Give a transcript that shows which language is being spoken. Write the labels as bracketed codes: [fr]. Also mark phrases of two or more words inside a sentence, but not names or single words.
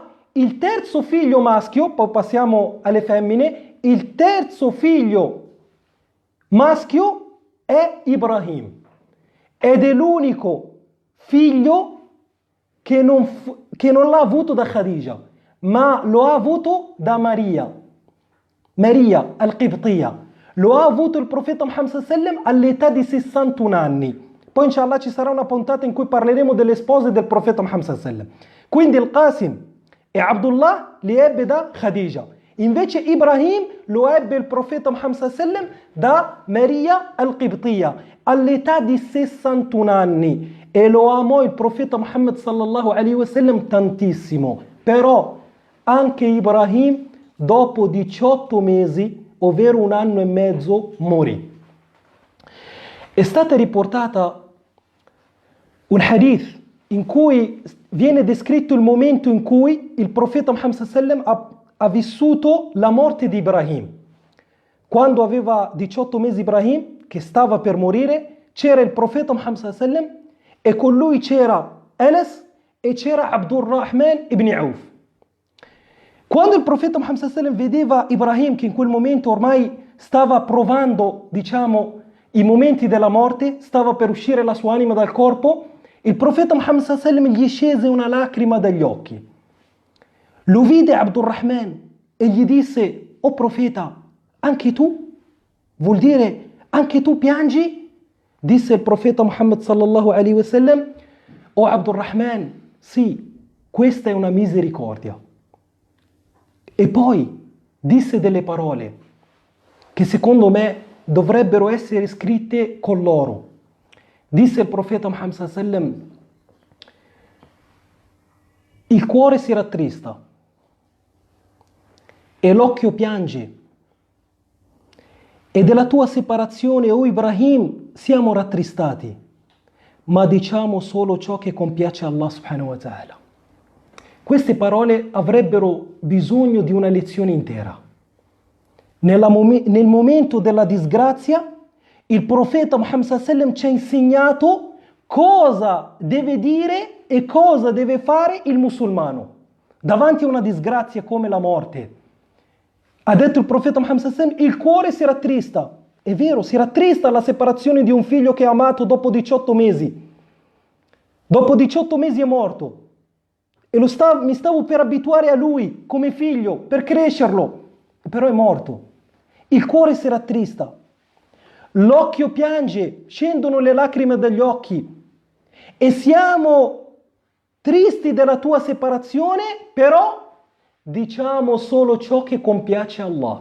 [it] Il terzo figlio maschio, poi passiamo alle femmine, il terzo figlio maschio è Ibrahim, ed è l'unico figlio che non l'ha avuto da Khadija, ma lo ha avuto da Maria al-Qibtiyya. Lo ha avuto il profeta Muhammad [ar] صلى الله عليه وسلم [it] all'età di 61 anni. Poi inshallah ci sarà una puntata in cui parleremo delle spose del profeta Muhammad [ar] صلى الله عليه وسلم. [it] Quindi il Qasim e Abdullah li ebbe da Khadija. Invece Ibrahim lo ebbe il profeta Muhammad [ar] صلى الله عليه وسلم [it] da Maria al-Qibtiyya all'età di 61 anni, e lo amò il profeta Muhammad [ar] صلى الله عليه وسلم [it] tantissimo. Però anche Ibrahim dopo 18 mesi, ovvero 1 anno e mezzo, morì. È stata riportata un hadith in cui viene descritto il momento in cui il profeta Muhammad [ar] صلى الله عليه وسلم [it] ha vissuto la morte di Ibrahim. Quando aveva 18 mesi Ibrahim, che stava per morire, c'era il profeta Muhammad [ar] صلى الله عليه وسلم [it] e con lui c'era Anas e c'era Abdurrahman ibn Auf. Quando il profeta Muhammad [ar] صلى الله عليه وسلم [it] vedeva Ibrahim che in quel momento ormai stava provando, diciamo, i momenti della morte, stava per uscire la sua anima dal corpo, il profeta Muhammad [ar] صلى الله عليه وسلم [it] gli scese una lacrima dagli occhi. Lo vide Abdurrahman e gli disse: "O profeta, anche tu? Vuol dire anche tu piangi?" Disse il profeta Muhammad [ar] صلى الله عليه وسلم: [it] "O Abdurrahman, sì, questa è una misericordia." E poi disse delle parole che secondo me dovrebbero essere scritte con l'oro. Disse il profeta Muhammad [ar] صلى الله عليه وسلم: [it] "Il cuore si rattrista e l'occhio piange, e della tua separazione, o Ibrahim, siamo rattristati, ma diciamo solo ciò che compiace Allah [ar] سبحانه وتعالى." [it] Queste parole avrebbero bisogno di una lezione intera. Nel momento della disgrazia, il profeta Muhammad [ar] صلى الله عليه وسلم [it] ci ha insegnato cosa deve dire e cosa deve fare il musulmano davanti a una disgrazia come la morte. Ha detto il profeta Muhammad [ar] صلى الله عليه وسلم: [it] "Il cuore si rattrista." È vero, si rattrista la separazione di un figlio che ha amato dopo 18 mesi. Dopo 18 mesi è morto. E mi stavo per abituare a lui come figlio, per crescerlo, però è morto. Il cuore si rattrista, l'occhio piange, scendono le lacrime dagli occhi e siamo tristi della tua separazione, però diciamo solo ciò che compiace Allah.